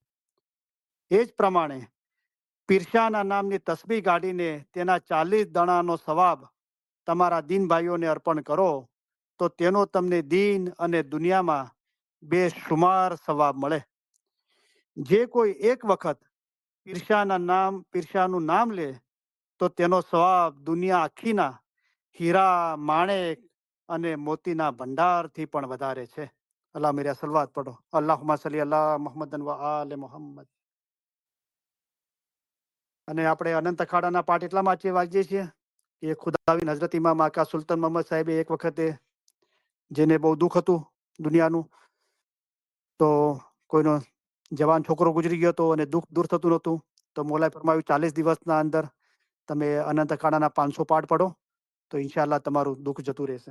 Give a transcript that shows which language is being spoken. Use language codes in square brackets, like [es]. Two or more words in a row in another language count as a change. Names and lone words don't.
[gu] એ જ પ્રમાણે પીરશાના નામની તસબીહ કાઢીને તેના 40 દણાનો સવાબ તમારા દીન ભાઈઓને અર્પણ કરો તો તેનો તમને દીન અને દુનિયામાં બેશુમાર સવાબ મળે. જે કોઈ એક વખત પીરશાનું નામ લે તો તેનો સવાબ દુનિયા આખીના હીરા, માણેક અને મોતીના ભંડારથી પણ વધારે છે. અલ્લાહ મેરા સલવાત પઢો. [ar] اللهم صل على محمد وآل محمد. [gu] અને આપણે અનંત અખાડાના પાઠ એટલા માટે વાંચીએ છીએ કે ખુદાવીન હઝરત ઇમામ આકા સુલતાન મોહમ્મદ સાહેબે એક વખતે, જેને બહુ દુઃખ હતું દુનિયાનું, તો કોઈનો જવાન છોકરો ગુજરી ગયો હતો અને દુઃખ દૂર થતું નહોતું. તો મોલાએ ફરમાવ્યું 40 દિવસના અંદર તમે અનંત અખાડાના 500 પાઠ પઢો તો ઇન્શાલ્લાહ તમારું દુઃખ જતું રહેશે.